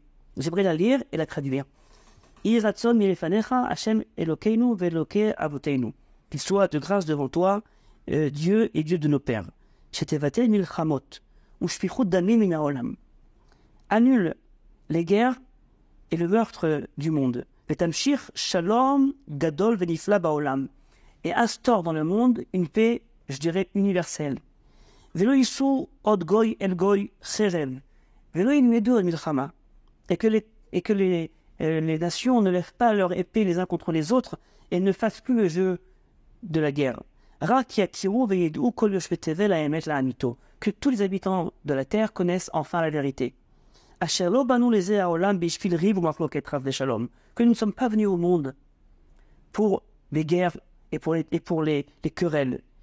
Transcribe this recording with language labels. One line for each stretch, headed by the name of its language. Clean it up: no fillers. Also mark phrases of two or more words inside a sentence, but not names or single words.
French: J'aimerais la lire et la traduire. Qu'il soit de grâce devant toi, Dieu et Dieu de nos pères. annule les guerres et le meurtre du monde.
Hebrew: ותמשיר שלום גדול ונפלא בעולם.
French: Et instaure dans le monde une paix, je dirais, universelle.
Hebrew: ולא ישאו עוד גוי אל גוי חרב. ולא ילמדו על מלחמה.
French: Et que les nations ne lèvent pas leur épée les uns contre les autres et ne fassent plus le jeu de la guerre. Que tous les habitants de la terre connaissent enfin la vérité. Que nous ne sommes pas venus au monde pour les guerres et pour les querelles.